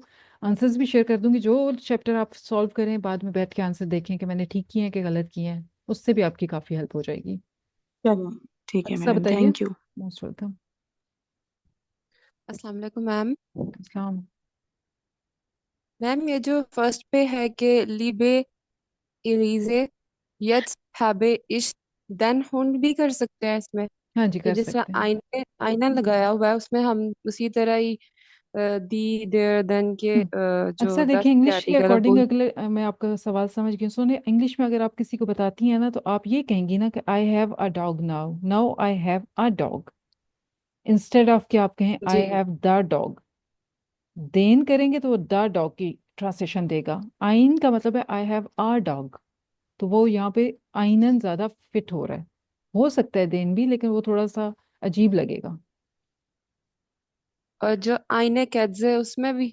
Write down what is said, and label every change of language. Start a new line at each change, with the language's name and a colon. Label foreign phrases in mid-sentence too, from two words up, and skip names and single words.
Hindi: आंसर्स भी शेयर कर दूंगी, जो चैप्टर आप सॉल्व करें बाद में बैठ के आंसर देखें कि मैंने ठीक किए हैं कि गलत किए हैं, उससे भी आपकी काफ़ी हेल्प हो जाएगी। चलो ठीक है अच्छा मैडम, बताइए।
English: thank you. most welcome.
Arabic: السلام عليكم मैम। अस्सलाम।
Hindi: मैम ये जो फर्स्ट पे है कि लीबे इरीजे
German: jetzt habe ich den Hund
Hindi: भी कर सकते हैं इसमें, हाँ जी, कि कर जिस तरह सकते हैं। आईना लगाया हुआ है उसमें हम उसी तरह ही
German: die der den
Hindi: के हम्म। जो अक्सर देखिए, दस के इंग्लिश के आर्टिकल है अकॉर्डिंग, वो। अगले मैं आपका सवाल समझ गई, सुने, इंग्लिश में अगर आप किसी को बताती हैं ना, तो आप ये कहेंगी ना कि
English: I have a dog now, now I have a dog, instead of
Hindi: कि आप कहें आई जी।
English: have the dog.
Hindi: देन करेंगे तो वो
English: the dog
Hindi: की ट्रांसलेशन देगा। आइन का मतलब है
English: I have a dog,
Hindi: तो वो यहाँ पे आइनन ज्यादा फिट हो रहा है। हो सकता है देन भी, लेकिन वो थोड़ा सा अजीब लगेगा। और जो आईने कैट्स है उसमें भी